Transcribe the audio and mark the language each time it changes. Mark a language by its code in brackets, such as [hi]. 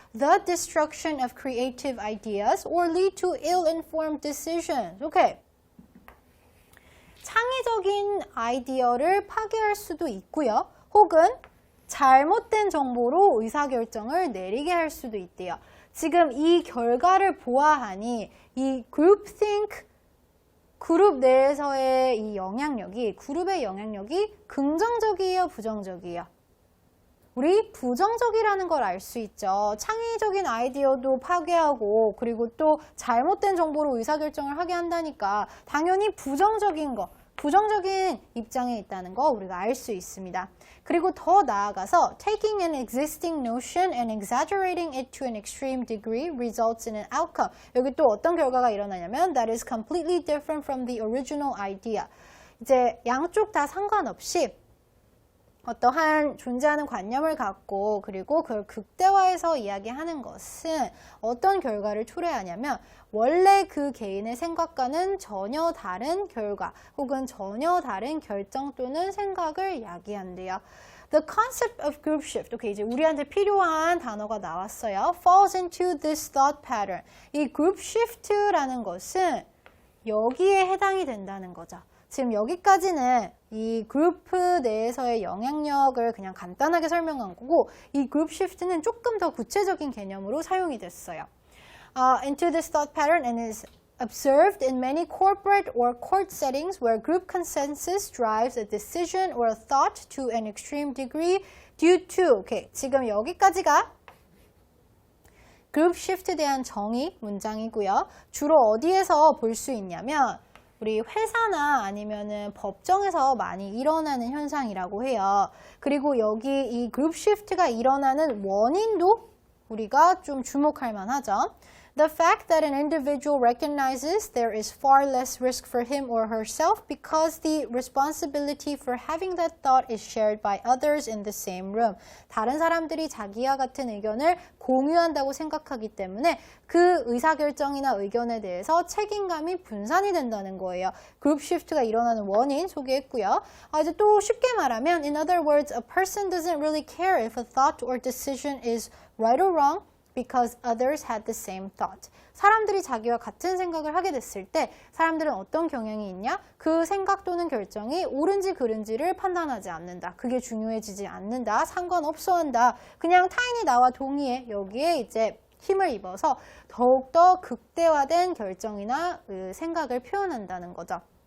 [en] The destruction of creative ideas or lead to ill-informed decisions. [ko] 창의적인 아이디어를 파괴할 수도 있고요. 혹은 잘못된 정보로 의사결정을 내리게 할 수도 있대요. 지금 이 결과를 보아하니 이 groupthink, 그룹 내에서의 이 영향력이, 그룹의 영향력이 긍정적이에요, 부정적이에요? 우리 부정적이라는 걸 알 수 있죠. 창의적인 아이디어도 파괴하고 그리고 또 잘못된 정보로 의사결정을 하게 한다니까 당연히 부정적인 입장에 있다는 거 우리가 알 수 있습니다. 그리고 더 나아가서 [en] taking an existing notion and exaggerating it to an extreme degree results in an outcome. [ko] 여기 또 어떤 결과가 일어나냐면 [en] that is completely different from the original idea. [ko] 이제 양쪽 다 상관없이 어떠한 존재하는 관념을 갖고 그리고 그걸 극대화해서 이야기하는 것은 어떤 결과를 초래하냐면 원래 그 개인의 생각과는 전혀 다른 결과 혹은 전혀 다른 결정 또는 생각을 야기한대요. [en] The concept of group shift. [ko] 이제 우리한테 필요한 단어가 나왔어요. [en] Falls into this thought pattern. [ko] 이 group shift라는 것은 여기에 해당이 된다는 거죠. 지금 여기까지는 이 그룹 내에서의 영향력을 그냥 간단하게 설명한 거고 이 그룹 시프트는 조금 더 구체적인 개념으로 사용이 됐어요. [en] into this thought pattern and is observed in many corporate or court settings where group consensus drives a decision or a thought to an extreme degree due to. [ko] 오케이, 지금 여기까지가 그룹 시프트에 대한 정의 문장이고요. 주로 어디에서 볼 수 있냐면 우리 회사나 아니면은 법정에서 많이 일어나는 현상이라고 해요. 그리고 여기 이 그룹 시프트가 일어나는 원인도 우리가 좀 주목할 만하죠. [en] The fact that an individual recognizes there is far less risk for him or herself because the responsibility for having that thought is shared by others in the same room. [ko] 다른 사람들이 자기와 같은 의견을 공유한다고 생각하기 때문에 그 의사결정이나 의견에 대해서 책임감이 분산이 된다는 거예요. 그룹 시프트가 일어나는 원인 소개했고요. 이제 또 쉽게 말하면 [en] in other words, a person doesn't really care if a thought or decision is right or wrong because others had the same thought. [ko] 사람들이 자기와 같은 생각을 하게 됐을 때 사람들은 어떤 경향이 있냐? 그 생각 또는 결정이 옳은지 그른지를 판단하지 않는다. 그게 중요해지지 않는다. 상관없어 한다. 그냥 타인이 나와 동의해. 여기에 이제 힘을 입어서 더욱더 극대화된 결정이나 생각을 표현한다는 거죠.